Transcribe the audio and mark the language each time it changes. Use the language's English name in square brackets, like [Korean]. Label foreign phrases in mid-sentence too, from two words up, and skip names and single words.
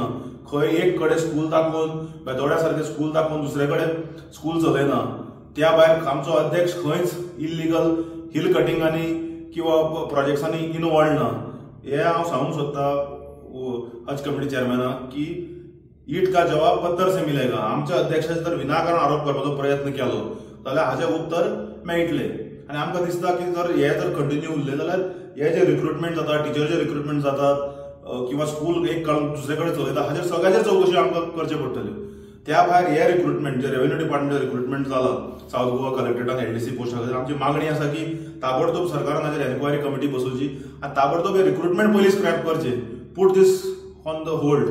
[Konkani] खंय एक कडेन स्कूल दाखोवन बेतोड्या सारकें स्कूल दाखोवन दुसरे कडेन स्कूल चलयना. त्या भायर आमचो अध्यक्ष खंयच [English] illegal hill cuttings [Konkani] किंवा प्रोजेक्ट्सांनी इनवॉल्ड ना. हे हांव सांगूंक सोदता हज कमिटी चेअरमॅनाक की [Hindi] ईट का जवाब पत्तर से मिलेगा. [Konkani] आमच्या अध्यक्षाचे जर विनाकारण आरोप करपाचो प्रयत्न केलो जाल्यार हाजें उत्तर मेळटलें. आनी आमकां दिसता की जर हे जर कंटिन्यू उरले जाल्यार हे जे रिक्रुटमेंट जाता, टिचरचे रिक्रुटमेंट जातात किंवा स्कूल एक दुसरे कडेन चलयता हाजेर सगळ्याचे चवकशी आमकां करचे पडटल्यो. त्या भायर हे रिक्रुटमेंट जे [English] revenue department recruitment [Konkani] जाला साऊथ गोवा कलेक्टरेटान एलडीसी पोस्टा खातीर आमची मागणी आसा की ताबडतोब सरकारान हाचेर [English] enquiry committee [Konkani] बसोवची आनी ताबडतोब हे रिक्रुटमेंट पयलीं स्क्रॅप करचे, [English] put this on the hold.